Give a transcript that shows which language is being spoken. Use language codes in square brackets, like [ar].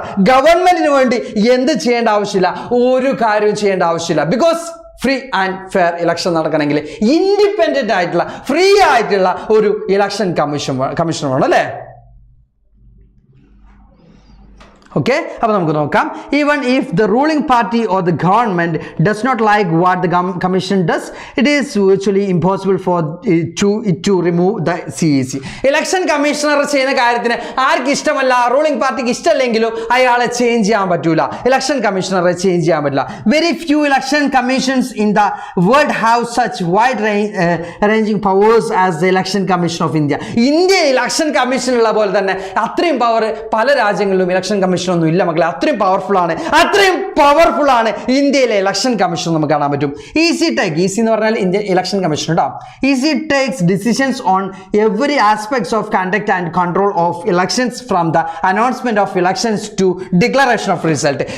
[ml] ഗവൺമെന്റിന് വേണ്ടി എന്ത് ചെയ്യേണ്ട ആവശ്യമില്ല, ഒരു കാര്യവും ചെയ്യേണ്ട ആവശ്യമില്ല. Because free and fair election നടക്കണമെങ്കിൽ ഇൻഡിപെൻഡന്റ് ആയിട്ടുള്ള ഫ്രീ ആയിട്ടുള്ള ഒരു ഇലക്ഷൻ കമ്മീഷൻ വേണം അല്ലേ? Okay, അപ്പോൾ നമുക്ക് നോക്കാം. [en] Even if the ruling party or the government does not like what the commission does, it is virtually impossible for it to remove the CEC. [ml] Election commissioner ചെയ്യുന്ന കാര്യത്തിന് ആർക്ക് ഇഷ്ടമല്ല, റൂളിംഗ് പാർട്ടിക്ക് ഇഷ്ടമല്ലെങ്കിലും അയാളെ ചേഞ്ച് ചെയ്യാൻ പറ്റൂല. ഇലക്ഷൻ കമ്മീഷണറെ ചേഞ്ച് ചെയ്യാൻ പറ്റില്ല. [en] Very few election commissions in the world have such wide ranging powers as the election commission of India. [ml] India election commission ഉള്ള പോലെ തന്നെ അത്രയും പവർ പല രാജ്യങ്ങളിലും ഇലക്ഷൻ കമ്മീഷൻ ഒന്നും ഇല്ല മക്കളെ. അത്രയും പവർഫുൾ ആണ് ഇന്ത്യയിലെ ഇലക്ഷൻ കമ്മീഷൻ നമുക്ക് കാണാൻ പറ്റും. ഈസി എന്ന് പറഞ്ഞാൽ ഇന്ത്യൻ ഇലക്ഷൻ കമ്മീഷൻ കേട്ടോ. [en] EC takes decisions on every aspects of conduct and control of elections from the announcement of elections to declaration of result.